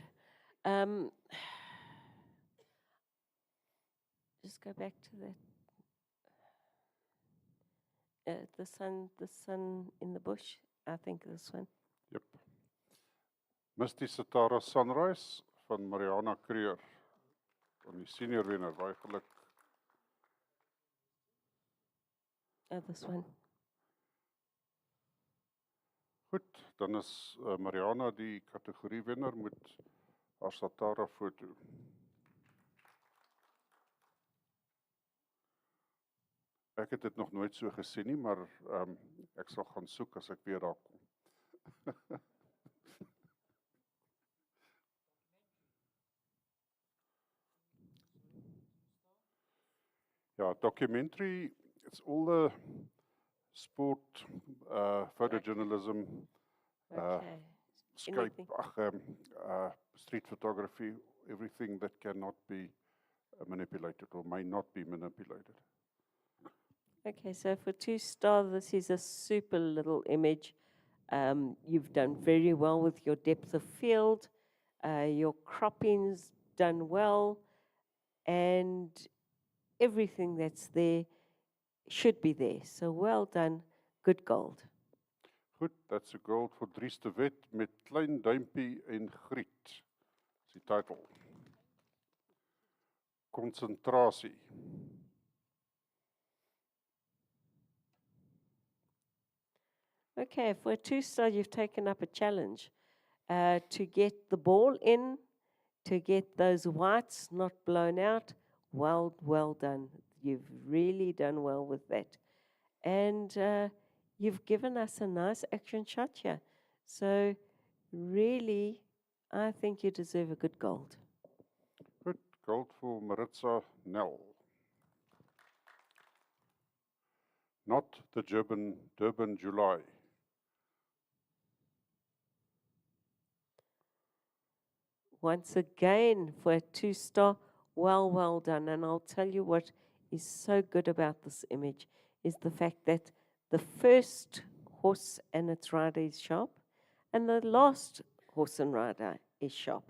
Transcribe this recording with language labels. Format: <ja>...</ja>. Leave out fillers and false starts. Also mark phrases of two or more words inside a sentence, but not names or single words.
<en>Um, just go back to that. The sun in the bush. I think this one. Yep. Misty Satara Sunrise van Mariana Creer.</en> <af>Van die senior wenner, baie geluk.</af> <en>This one.</en> <af>Goed, dan is Mariana die kategorie wenner met haar Satara foto. Ek het dit nog nooit so gesien nie, maar ek sal gaan soek as ek weer daar kom. Ja,</af> <en>documentary, it's all the sport, photojournalism, Okay. Skype, Anything. street photography, everything that cannot be manipulated or may not be manipulated. Okay, so for 2-star, this is a super little image. You've done very well with your depth of field. Your cropping's done well. And everything that's there should be there. So well done. Good gold.</en> <af>Goed,</af> <en>that's a gold</en> <af>vir Dries de Wet met klein duimpie en griet. Dis die title. Konsentrasie.</af> <en>Okay, for a 2-star, you've taken up a challenge to get the ball in, to get those whites not blown out. Well done. You've really done well with that. And you've given us a nice action shot here. So really, I think you deserve a good gold.</en> <af>Goed, gold vir Maritza Nel.</af> <en>Not the Durban July. Once again, for a 2-star, well done. And I'll tell you what is so good about this image is the fact that the first horse and its rider is sharp, and the last horse and rider is sharp.</en>